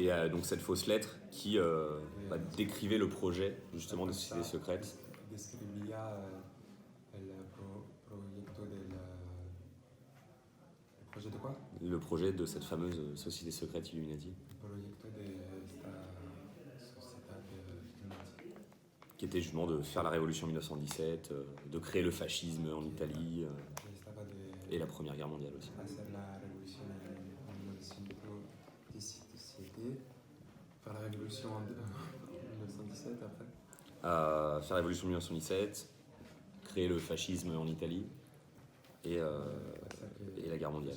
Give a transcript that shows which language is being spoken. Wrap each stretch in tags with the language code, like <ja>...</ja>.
<fr>Donc cette fausse lettre qui décrivait le projet justement des sociétés secrètes</fr> <es>Describía el proyecto del... ¿El proyecto de quoi?</es> <fr>le projet de cette fameuse société secrète Illuminati,</fr> <es>El proyecto de esta sociedad Illuminati.</es> <fr>qui était justement de faire la révolution 1917, de créer le fascisme en Italie</fr> <es>Que estaba de</es> <fr>et la Première Guerre mondiale aussi.</fr> <es>hacer la revolución en 1917,</es> <fr>faire la révolution en 1917 après. faire la révolution de 1917, créer le fascisme en Italie et la guerre mondiale.</fr>